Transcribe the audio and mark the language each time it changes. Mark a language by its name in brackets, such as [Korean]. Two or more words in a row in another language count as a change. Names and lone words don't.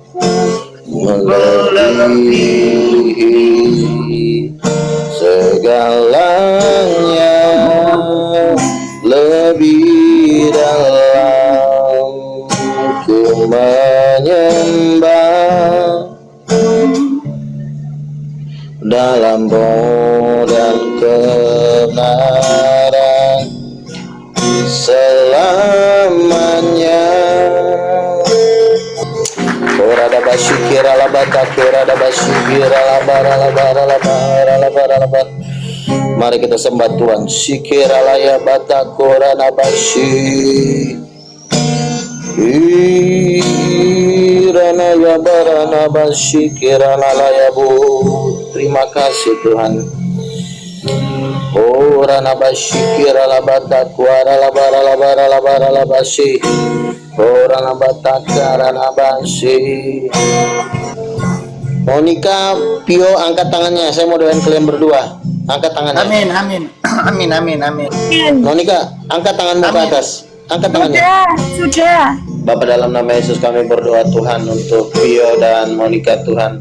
[Indonesian] melebihi segalanya, lebih dalam ku menyembah dalam roh dan kebenaran selamanya. Orada basyukira labata orada basyukira labara labara labara labara labara. Mari kita sembah Tuhan. Syikira laya bata korana basy. Irana ya barana basyikira laya bu. Terima kasih Tuhan. Orana basyikira labata kuara labara labara labara labasy. Orana bata karana basy. Monica, Pio, angkat tangannya. Saya mau doain kalian berdua. Angkat tangannya. Amin, amin. Amin, amin, amin. Monica, angkat tanganmu ke Amin. atas. Angkat tangannya. Sudah. Bapa, dalam nama Yesus kami berdoa Tuhan untuk Pio dan Monica Tuhan.